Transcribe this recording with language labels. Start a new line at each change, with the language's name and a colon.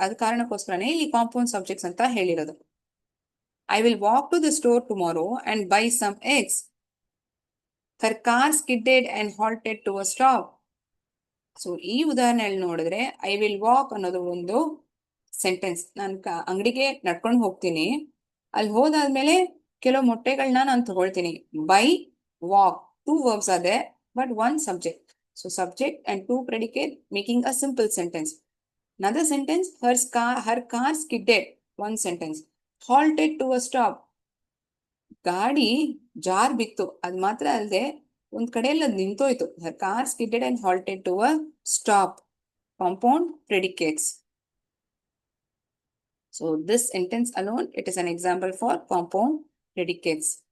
Kannada: ಅದ ಕಾರಣಕ್ಕೋಸ್ಕರನೇ ಇಲ್ಲಿ compound subjects ಅಂತ ಹೇಳಿರೋದು.
English: I will walk to the store tomorrow and buy some eggs. Her car skidded and halted to a stop. So
Kannada: ಈ ಉದಾಹರಣೆಯಲ್ಲಿ ನೋಡಿದ್ರೆ
English: I will walk ಅನ್ನೋದು ಒಂದು sentence.
Kannada: ನಾನು ಅಂಗಡಿಗೆ ನಡ್ಕೊಂಡು ಹೋಗ್ತೀನಿ, ಅಲ್ಲಿ ಹೋದಾದ್ಮೇಲೆ ಕೆಲವು ಮೊಟ್ಟೆಗಳನ್ನ ನಾನು ತಗೊಳ್ತೀನಿ.
English: Buy, walk, 2 verbs are there but 1 subject. So subject and 2 predicate making a simple sentence. Another sentence, her car skidded, 1 sentence. Halted to a stop.
Kannada: ಗಾಡಿ ಜಾರ್ ಬಿತ್ತು, ಅದ್ ಮಾತ್ರ ಅಲ್ಲದೆ ಒಂದ್ ಕಡೆಯಲ್ಲಿ ಅದು ನಿಂತೋಯ್ತು.
English: her car skidded and halted to a stop. Compound predicates. So this sentence alone, it is an example for compound predicates.